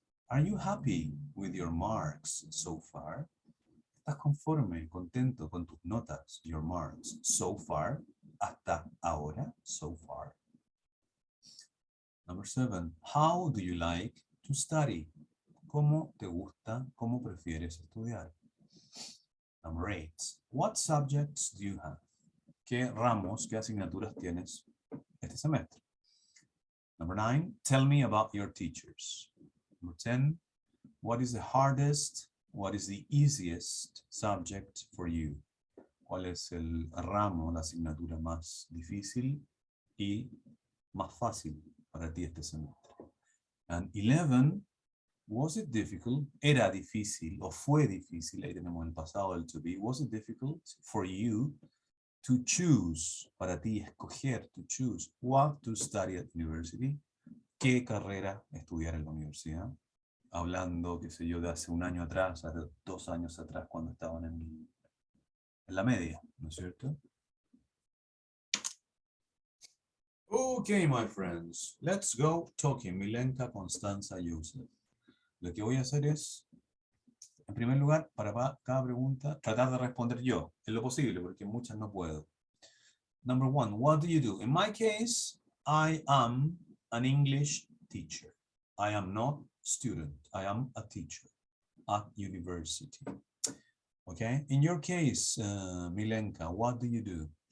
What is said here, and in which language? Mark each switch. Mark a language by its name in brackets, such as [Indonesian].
[English] Are you happy with your marks so far? [Spanish] ¿Estás conforme, contento con tus notas? [English] Your marks so far? [Spanish] Hasta ahora? [English] So far. Number 7. How do you like to study? [Spanish] ¿Cómo te gusta, cómo prefieres estudiar? [English] Number 8. What subjects do you have? [Spanish] ¿Qué ramos, qué asignaturas tienes este semestre? [English] Number 9. Tell me about your teachers. Number 10. What is the hardest, what is the easiest subject for you? [Spanish] ¿Cuál es el ramo, la asignatura más difícil y más fácil para ti este semestre? [English] And 11. Was it difficult? [Spanish] Era difícil o fue difícil, ahí tenemos el pasado, el to be. [English] Was it difficult for you to choose, [Spanish] para ti escoger, [English] to choose, what to study at university? [Spanish] ¿Qué carrera estudiar en la universidad? Hablando, qué sé yo, de hace un año atrás, hace 2 años atrás, cuando estaban en la media, ¿no es cierto? [English] Okay, my friends, let's go talking. Milenka, Constanza, Joseph. [Spanish] Lo que voy a hacer es, en primer lugar, para cada pregunta, tratar de responder yo, en lo posible, porque muchas no puedo. [English] Number 1, what do you do? In my case, I am an English teacher. I am not student. I am a teacher at university. Okay? In your case, Milenka, what do you do?